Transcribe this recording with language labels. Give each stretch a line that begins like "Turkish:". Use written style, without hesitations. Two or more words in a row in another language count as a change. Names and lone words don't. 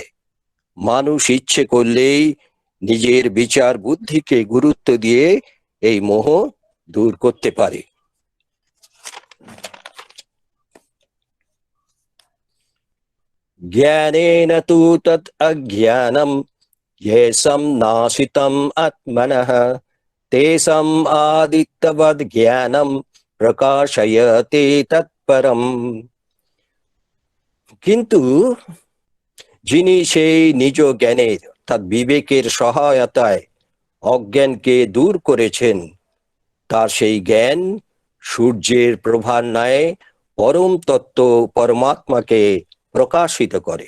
Bangla: মানুষ ইচ্ছে করলেই নিজের বিচার বুদ্ধিকে গুরুত্ব দিয়ে এই মোহ দূর করতে পারে।
Sanskrit: জ্ঞানেন তু তৎ অজ্ঞানম येषां नाशितं आत्मनः तेषां आदित्यवद् জ্ঞানম প্রকাশয়তে তৎপরম।
Bangla: কিন্তু যিনি সেই নিজ জ্ঞানের অর্থাৎ বিবেকের সহায়তায় অজ্ঞানকে দূর করেছেন, তার সেই জ্ঞান সূর্যের প্রভার ন্যায় পরম তত্ত্ব পরমাত্মাকে প্রকাশিত করে।